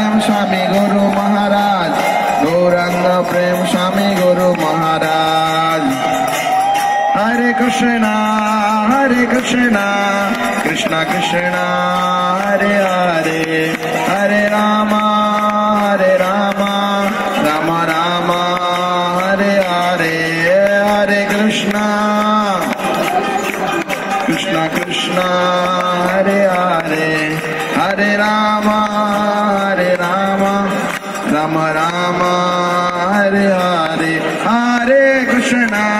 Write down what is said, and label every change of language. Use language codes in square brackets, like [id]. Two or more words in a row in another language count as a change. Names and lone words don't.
[bn] স্বামী গুরু মহারাজ, গৌরাঙ্গ প্রেম স্বামী গুরু মহারাজ। [sa] হরে কৃষ্ণ কৃষ্ণ কৃষ্ণ হরে হরে, হরে রাম রাম রাম হরে হরে, হরে কৃষ্ণ কৃষ্ণ কৃষ্ণ হরে হরে, হরে রাম রাম রাম হরে হরে, হরে কৃষ্ণ